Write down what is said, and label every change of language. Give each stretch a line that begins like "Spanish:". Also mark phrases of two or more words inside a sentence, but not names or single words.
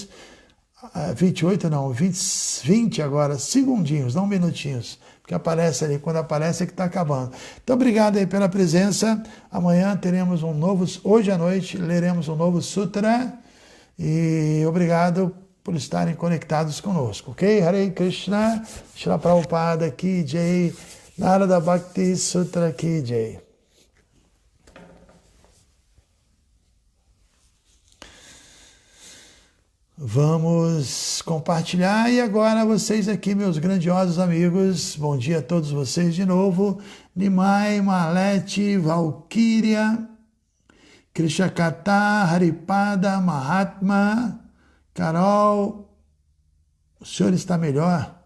Portuguese: 28 não, 20 agora, segundinhos, não minutinhos, porque aparece ali, quando aparece é que está acabando. Então, obrigado aí pela presença. Amanhã teremos hoje à noite, leremos um novo sutra, e obrigado por estarem conectados conosco, ok?
Hindi: Hare Krishna, Srila Prabhupada की जय, Narada Bhakti Sutra की जय.
Portuguese: Vamos compartilhar, e agora vocês aqui, meus grandiosos amigos, bom dia a todos vocês de novo. Nimai, Malete, Valkyria, Krishakata, Haripada, Mahatma, Carol, o senhor está melhor?